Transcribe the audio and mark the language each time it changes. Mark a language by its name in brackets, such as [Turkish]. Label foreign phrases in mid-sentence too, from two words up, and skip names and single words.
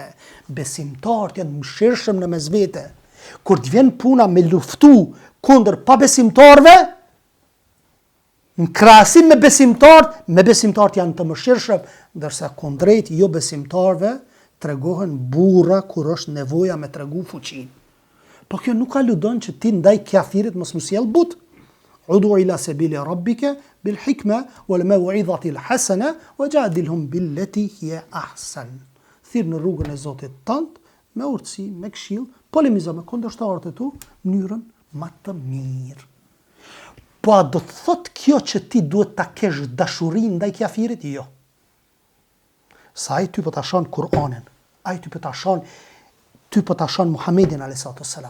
[Albanian] Besimtarët janë mëshirshëm në mes vete. Kur të vjen puna me luftu kundër pabesimtarëve, në krahasim me besimtarët janë të mëshirshëm, ndërsa kundrejt jo besimtarëve tregohen burra kur është nevoja me tregu fuqinë. Po kjo nuk aludon që ti ndaj kafirit mos sjell but. [Arabic] ادع إلى سبيل ربك بالحكمة والموعظة الحسنة وجادلهم بالتي هي أحسن. [Albanian] Thirr në rrugën e Zotit tënd me urtësi, me këshill, polemizo me kundërshtarët e tu në mënyrën më të mirë. Po a do të thot kjo që ti duhet ta kesh dashurinë ndaj kafirit? Jo. Sa ai ty po ta shon Kur'anin, ai ty po ta shon Muhamedin [Arabic] عليه السلام.